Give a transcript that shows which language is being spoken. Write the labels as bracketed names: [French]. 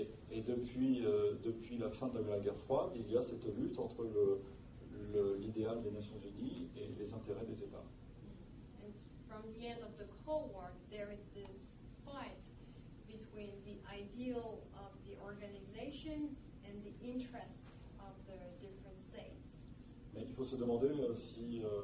[French] Et depuis la fin de la guerre froide, il y a cette lutte entre l'idéal des Nations Unies et les intérêts des États. [English] And from the end of the Cold War, there is this fight between the ideal of the organization and the interests of the different states. [French] Mais il faut se demander si...